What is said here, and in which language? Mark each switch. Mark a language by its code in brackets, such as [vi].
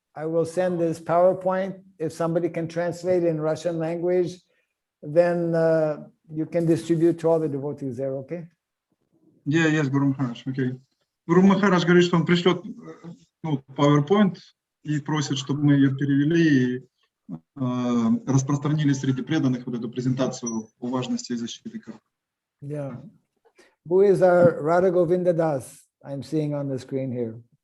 [en] I will send this PowerPoint. If somebody can translate in Russian language, then you can distribute to all the devotees there, okay? Yeah, yes, Guru Maharaj, okay. [ru] Гуру Махарадж говорит, что он пришлет PowerPoint и просит, чтобы мы ее перевели и распространили среди преданных вот эту презентацию о важности защиты коров. [en] Yeah. Who is our Radha Govinda Das? I'm seeing on the screen here.